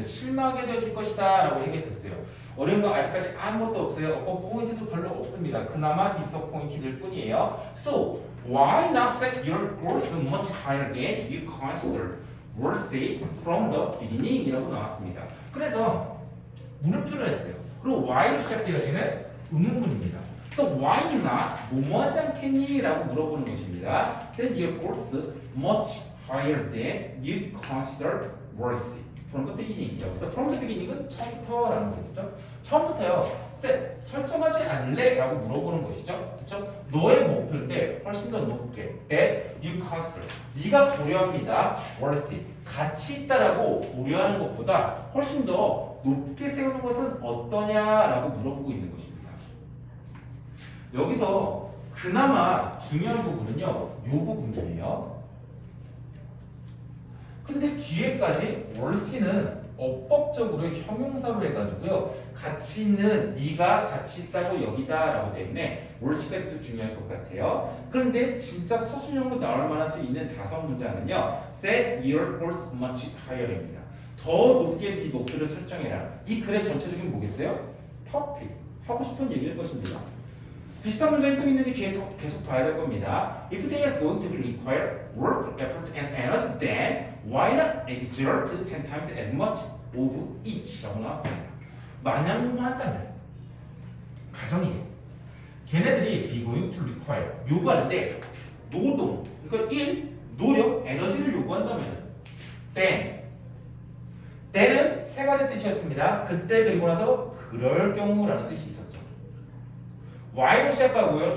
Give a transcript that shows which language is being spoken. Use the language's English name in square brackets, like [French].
[Korean] 실망하게 되어줄 것이다 라고 얘기했어요. 어려운 거 아직까지 아무것도 없어요. 어떤 포인트도 별로 없습니다. 그나마 disappointed일 뿐이에요. [English] So, why not set your goals much higher than you consider worthy from the beginning? [Korean] 이라고 나왔습니다. 그래서 물음표를 했어요. 그리고 why로 시작되어지는 의문문입니다. [English] So why not? 뭐 하지 않겠니? [Korean] 라고 물어보는 것입니다. [English] Set your goals much higher than you consider worthy from the beginning. [Korean] 여기서 [English] from the beginning [Korean] 은 처음부터라는 거겠죠. 처음부터요. set 설정하지 않을래? 라고 물어보는 것이죠. 그렇죠? 너의 목표인데 훨씬 더 높게 [English] that you consider [Korean] 네가 고려합니다. worthy 가치 있다라고 고려하는 것보다 훨씬 더 높게 세우는 것은 어떠냐라고 물어보고 있는 것입니다. 여기서 그나마 중요한 부분은요, 요 부분이에요. 근데 뒤에까지 worthy는 어법적으로 형용사로 해가지고요, 가치 있는 네가 가치 있다고 여기다라고 되는데 worthy까지도 중요할 것 같아요. 그런데 진짜 서술형으로 나올 만할 수 있는 다섯 문장은요, [English] set your goals much higher [Korean] 입니다. 더 높게 네 목표를 설정해라. 이 글의 전체적인 뭐겠어요? topic 하고 싶은 얘기일 것입니다. 비슷한 문장이 또 있는지 계속 봐야 될 겁니다. [English] If they are going to require work, effort, and energy, then why not exert 10 times as much of each? [Korean] 라고 나왔습니다. 만약 한다면 가정이에요. 걔네들이 [English] be going to require [Korean] 요구하는데 노동, 그러니까 일, 노력, 에너지를 요구한다면 then은 세 가지 뜻이었습니다. 그때 그리고 나서 그럴 경우라는 뜻이 있었죠. why로 시작하고요.